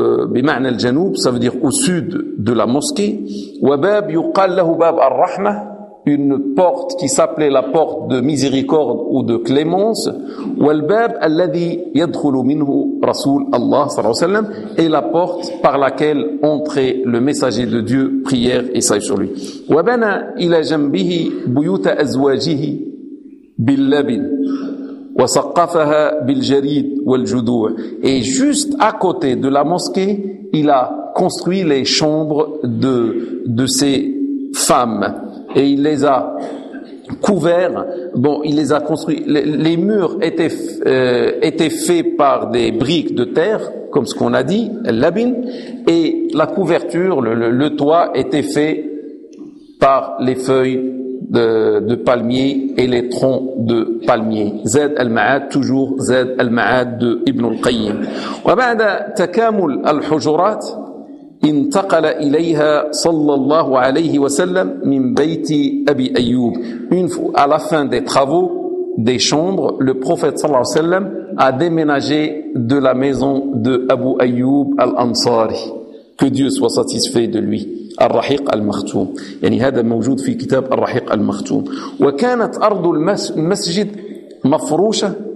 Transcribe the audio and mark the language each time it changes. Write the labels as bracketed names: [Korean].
[Arabic] بمعنى الجنوب, [French] ça veut dire au sud de la mosquée. [Arabic] وباب يقال له باب الرحمة, [French] une porte qui s'appelait la porte de miséricorde ou de clémence. [Arabic] والباب الذي يدخل منه رسول الله صلى الله عليه وسلم, [French] et la porte par laquelle entrait le messager de Dieu, prière et salut sur lui. [Arabic] وبنى إلى جنبه بيوت أزواجه باللبن وسقفها بالجريد والجذوع. [French] Et juste à côté de la mosquée, il a construit les chambres de ses femmes. Et il les a couverts. Bon, il les a construits. Les murs étaient faits par des briques de terre, comme ce qu'on a dit, labin. Et la couverture, le toit était fait par les feuilles de palmiers et les troncs de palmiers. Zad al-Ma'ad, toujours Zad al-Ma'ad de Ibn al-Qayyim. [Arabic] وبعد تكامل الحجرات انتقل إليها صلى الله عليه وسلم من بيت أبي أيوب. [French] À la fin des travaux des chambres, le prophète [Arabic] صلى الله عليه وسلم [French] a déménagé de la maison de Abu Ayyub al-Ansari. Que Dieu soit satisfait de lui. [Arabic] الرحيق المختوم, يعني هذا موجود في كتاب الرحيق المختوم. وكانت أرض المسجد مفروشة